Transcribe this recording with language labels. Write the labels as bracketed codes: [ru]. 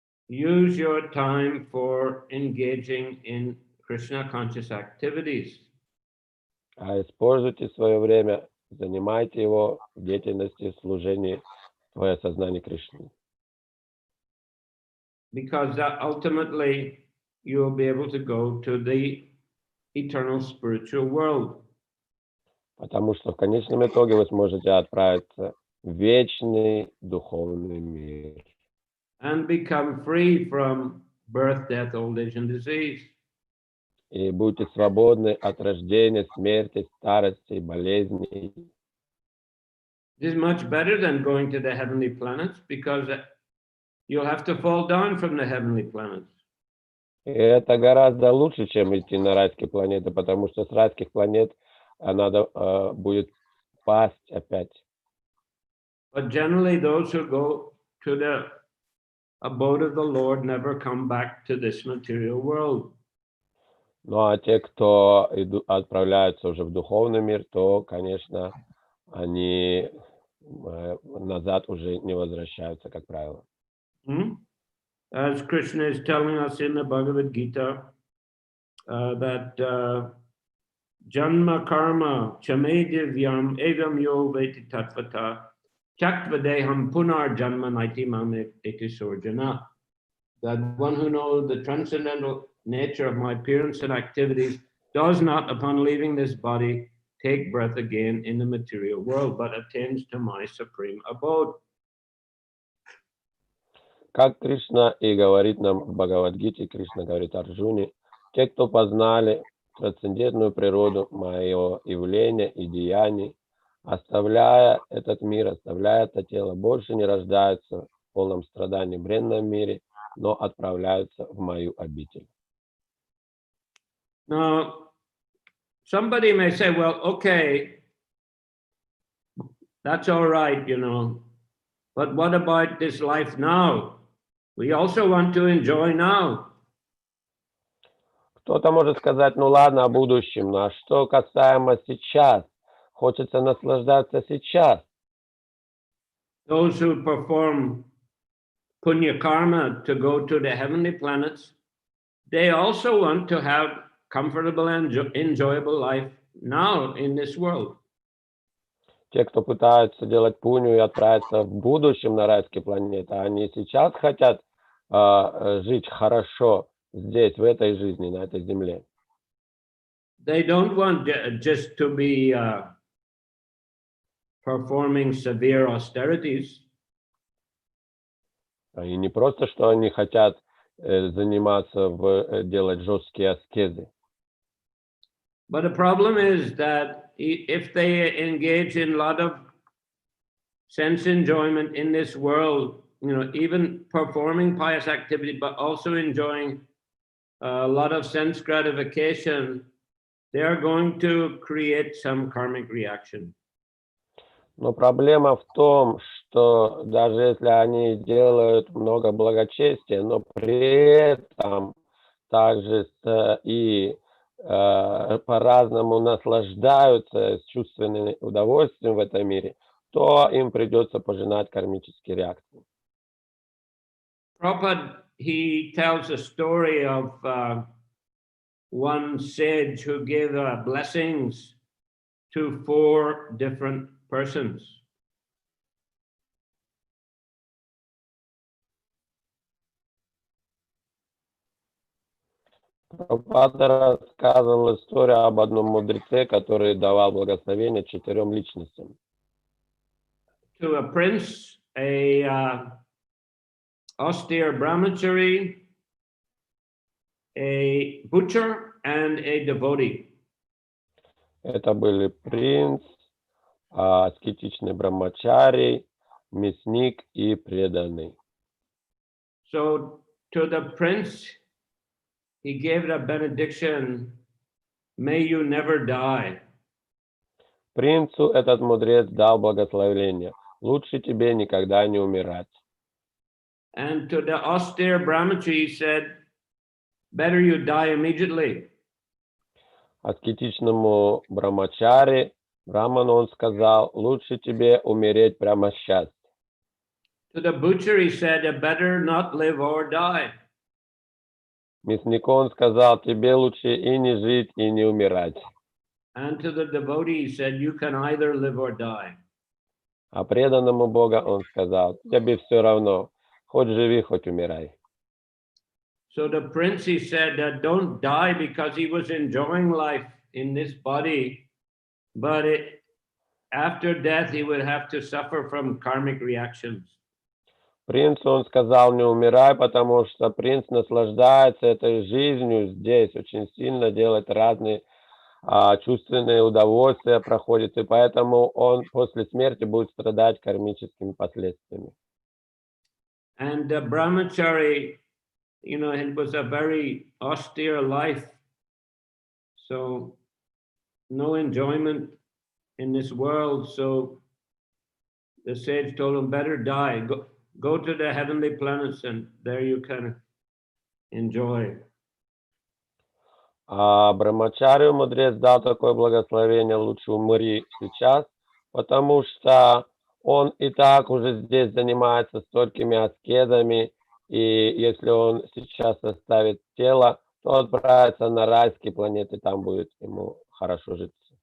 [en] Use your time for engaging in Krishna conscious activities. [ru] А используйте свое время, занимайте его в деятельности, в служении, твое сознание Кришны. [en] Because that ultimately you will be able to go to the eternal spiritual world. [ru] Потому что в конечном итоге вы сможете отправиться в вечный духовный мир. [en] And become free from birth, death, old age, and disease. [ru] И будьте свободны от рождения, смерти, старости и болезней. [en] This is much better than going to the heavenly planets because you'll have to fall down from the heavenly planets. [ru] И это гораздо лучше, чем идти на райские планеты, потому что с райских планет надо будет пасть опять. [en] But generally, those who go to the abode of the Lord never come back to this material world. [ru] Ну а те, кто отправляются уже в духовный мир, то, конечно, они назад уже не возвращаются, как правило. [en] As Krishna is telling us in the Bhagavad Gita, that [sa] Janma karma chame divyam evam yo veti tatvata Chaktvadeham punar janma naiti mam iti surjana. [en] That one who knows the transcendental nature of my appearance and activities does not, upon leaving this body, take breath again in the material world, but attains to my supreme abode. [ru] Как Кришна и говорит нам в Бхагавад-гите, Кришна говорит Арджуне: те, кто познали трансцендентную природу моего явления и деяний, оставляя этот мир, оставляя это тело, больше не рождаются в полном страдании в бренном мире, но отправляются в мою обитель. [en] Now, somebody may say, well, okay, that's all right, you know, but what about this life now? We also want to enjoy now. [ru] Кто-то может сказать: ну ладно, о будущем, но что касаемо сейчас? хочется наслаждаться сейчас. [en] Those who perform punya karma to go to the heavenly planets, they also want to have comfortable and enjoyable life now in this world. [ru] Те, кто пытаются делать пунью и отправиться в будущем на райские планеты, они сейчас хотят жить хорошо здесь, в этой жизни, на этой земле. [en] They don't want just to be performing severe austerities. [ru] И не просто, что они хотят заниматься, делать жесткие аскезы. [en] But the problem is that if they engage in a lot of sense enjoyment in this world, you know, even performing pious activity, but also enjoying a lot of sense gratification, they are going to create some karmic reaction. [ru] Но проблема в том, что даже если они делают много благочестия, но при этом также и по-разному наслаждаются с чувственным удовольствием в этом мире, то им придется пожинать кармические реакции. [en] Prabhupada, he tells a story of one sage who gave blessings to 4 different persons. [ru] Прабхупада рассказывал историю об одном мудреце, который давал благословение 4 личностям. [en] To a prince, a austere brahmachari, a butcher, and a devotee. [ru] Это были принц, аскетичный брамачари, мясник и преданный. [en] So to the prince, he gave a benediction, may you never die. [ru] Принцу этот мудрец дал благословение. Лучше тебе никогда не умирать. [en] And to the austere brahmachari, he said, better you die immediately. [ru] Аскетичному брамачари, браману он сказал, лучше тебе умереть прямо сейчас. [en] To the butcher, he said, better not live or die. [ru] Мяснику он сказал, тебе лучше и не жить, и не умирать. [en] And to the devotee, he said, you can either live or die. [ru] А преданному Бога он сказал, тебе все равно, хоть живи, хоть умирай. [en] So the prince, he said, don't die because he was enjoying life in this body, but after death, he would have to suffer from karmic reactions. [ru] Принцу он сказал, не умирай, потому что принц наслаждается этой жизнью здесь, очень сильно делает разные чувственные удовольствия, проходит, и поэтому он после смерти будет страдать кармическими последствиями. [en] And the brahmachari, you know, it was a very austere life, so no enjoyment in this world. So the sage told him, better die, go to the heavenly planets, and there you can enjoy. [ru] А брамачарию мудрец дал такое благословение, лучше умри сейчас, потому что он и так уже здесь занимается столькими аскезами, и если он сейчас оставит тело, то отправится на райские планеты, там будет ему хорошо житься.